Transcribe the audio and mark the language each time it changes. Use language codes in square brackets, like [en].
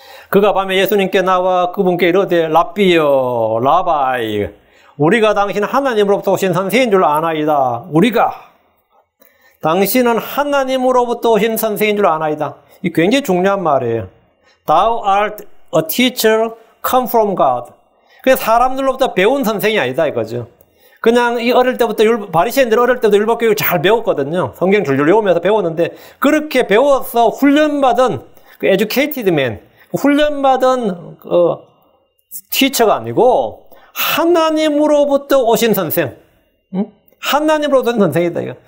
[ko] 그가 밤에 예수님께 나와 그분께 이르되 랍비여 라바이 우리가 당신 하나님으로부터 오신 선생인 줄 아나이다. 우리가 당신은 하나님으로부터 오신 선생인 줄 아나이다. 이 굉장히 중요한 말이에요. [en] Thou art a teacher come from God. [ko] 그냥 사람들로부터 배운 선생이 아니다 이거죠. 그냥 이 어릴 때부터 바리새인들 어릴 때부터 율법교육을 잘 배웠거든요. 성경 줄줄 외우면서 배웠는데 그렇게 배워서 훈련받은 그 [en] educated man, [ko] 훈련받은 티처가 아니고 하나님으로부터 오신 선생, 하나님으로부터 오신 선생이다 이거.